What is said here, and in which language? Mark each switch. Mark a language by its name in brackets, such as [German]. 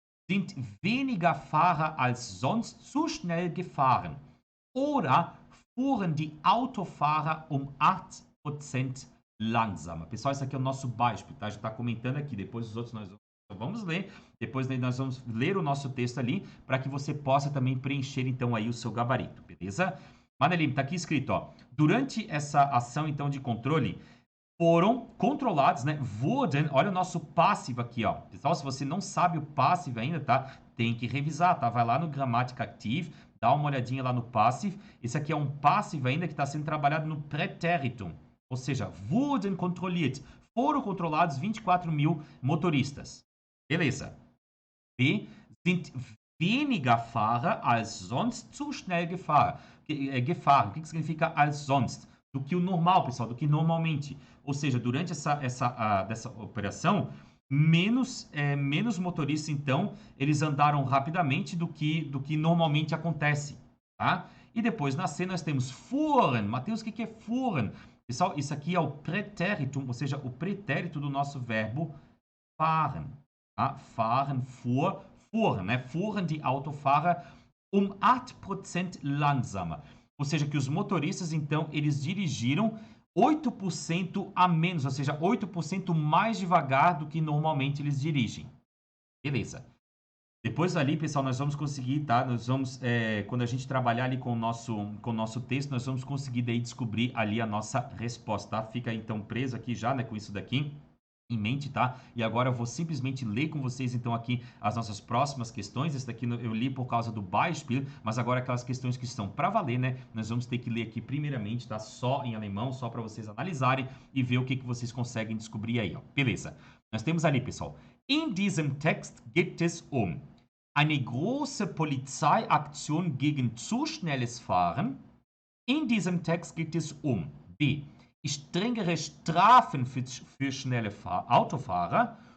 [German] Sind weniger Fahrer als sonst zu schnell gefahren? Oder fuhren die Autofahrer 8% langsamer? [Portuguese] Pessoal, isso aqui é o nosso beispiel, tá? Já está comentando aqui. Depois os outros nós vamos ler. Depois nós vamos ler o nosso texto ali para que você possa também preencher, então, aí o seu gabarito, beleza? Manelim, tá aqui escrito, ó. Durante essa ação, então, de controle, foram controlados, né? Wurden, olha o nosso passivo aqui, ó. Pessoal, se você não sabe o passivo ainda, tá? Tem que revisar, tá? Vai lá no Gramática Active, dá uma olhadinha lá no passivo. Esse aqui é um passivo ainda que está sendo trabalhado no Präteritum. Ou seja, [German] wurden kontrolliert. [Portuguese] Foram controlados 24.000 motoristas. Beleza. B. [German] Sind weniger Fahrer als sonst zu schnell gefahren. [Portuguese] O que significa als sonst? Do que o normal, pessoal, do que normalmente. Ou seja, durante dessa operação, menos motoristas, então, eles andaram rapidamente do que normalmente acontece, tá? E depois, na C, nós temos fuhren. Mateus, o que é fuhren? Pessoal, isso aqui é o pretéritum, ou seja, o pretérito do nosso verbo fahren. Tá? Fahren, fuhren, né? [German] Fuhren die Autofahrer 8% langsamer. [Portuguese] Ou seja, que os motoristas, então, eles dirigiram 8% a menos, ou seja, 8% mais devagar do que normalmente eles dirigem. Beleza. Depois ali, pessoal, nós vamos conseguir, tá? Nós vamos, quando a gente trabalhar ali com o nosso texto, nós vamos conseguir daí descobrir ali a nossa resposta, tá? Fica então preso aqui já, né, com isso daqui em mente, tá? E agora eu vou simplesmente ler com vocês, então, aqui as nossas próximas questões. Esse daqui eu li por causa do Beispiel, mas agora aquelas questões que estão para valer, né? Nós vamos ter que ler aqui primeiramente, tá? Só em alemão, só para vocês analisarem e ver o que vocês conseguem descobrir aí, ó. Beleza. Nós temos ali, pessoal. [German] In diesem Text geht es um eine große Polizeiaktion gegen zu schnelles Fahren. In diesem Text geht es um B. Strengere Strafen für schnelle Autofahrer.